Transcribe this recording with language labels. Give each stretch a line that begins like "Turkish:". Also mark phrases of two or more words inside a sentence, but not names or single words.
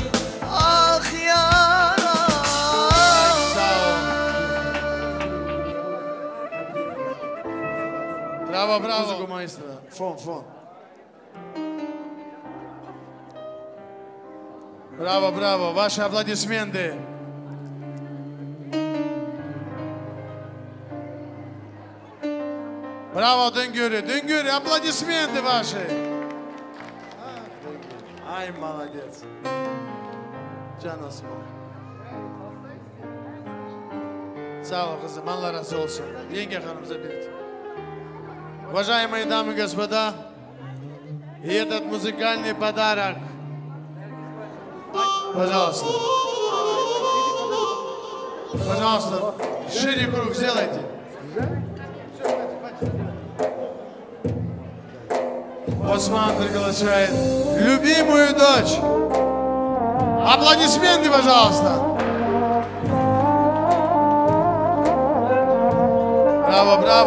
Turkish: Ah yaram. Bravo, bravo.
Spanish: Músico maestro.
Turkish: Fon. Bravo, bravo.
Russian: Ваши аплодисменты. Браво, Düngürü, аплодисменты ваши. Ай, молодец.
Turkish: Can Osman. Sağ ol kızım, Allah razı olsun. Yenge hanımıza birlikte.
Russian: Уважаемые дамы и господа, и этот музыкальный подарок, пожалуйста. Пожалуйста, шире круг сделайте. Осман приглашает любимую дочь. Аплодисменты, пожалуйста. Браво, браво.